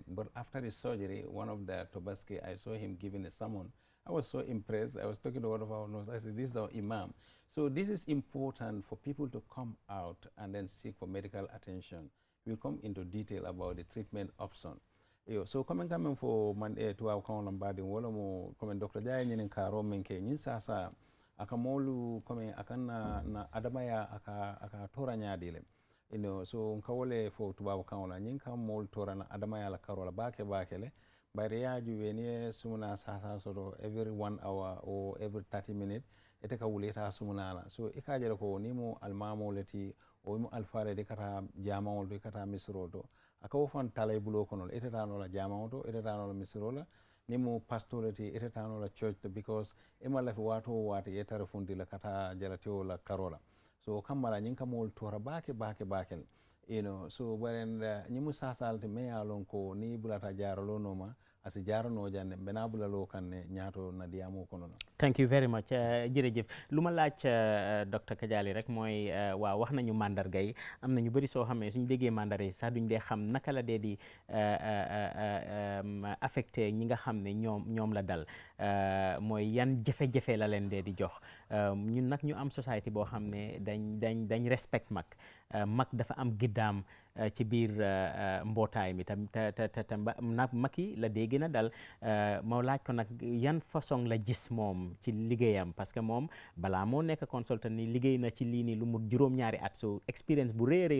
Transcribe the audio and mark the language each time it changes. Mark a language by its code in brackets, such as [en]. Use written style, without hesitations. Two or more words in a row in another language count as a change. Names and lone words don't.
[en] But after the surgery, one of the Tobaski, I saw him giving a sermon. I was so impressed. I was talking to one of our nurses. I said, this is our imam. So this is important for people to come out and then seek for medical attention. We'll come into detail about the treatment option. So coming for to our Lombardi, comment Dr. [man] Jaya Nyin Karo Menke, Nyin Sasa, aka molu comme akan na adamaya aka tora ñaadile so nka wole fo tubabu kaŋola ñiŋ kam molu tora na adamaya la karola baake le bari yaaju weni sumuna sasa soto [en] every 1 hour or every 30 minutes [man] ite ka wulita sumuna la so i ka jele ko ni mu almamo le ti o mu alfare de kata jamaŋol to kata misiro to aka wo fan talay bulo kono la ite tano la jamaŋo to ite tano la misiro la ni mu pastor ti ite tano la church to because ima lafi wato wati ye tara fundi la kata jalateo la karola so kambala ñiŋ ka moolu tora baake so baren ñimu sasalte me ye lon ko ni bulata jaralo noma asi jarano janne bena bulalo kanne ñaato na diamo kono na [en] thank you very much [wo] jërëjëf lu ma laaj docteur Kadiali rek mooy waaw wax nañu mandarga yi am na ñu bëri soo xamee suñu déggee mandarga yi sax duñ dee xam naka la dee di affecté ñi nga xam ne ñoom la dal mooy yan jafe-jafe la leen dee di jox ñun nag ñu am société boo xam ne dañ respect mag dafa am giddaam ci biir mbootaay mi tam te nag mag yi la dee gën a dal moo laaj ko nag yan façon la gis moom ci liggéeyam [fr] parce que [wo] moom balaa moo nekk consultant ni liggéey na ci lii nii lu mu juróom-ñaari at so expérience bu rëy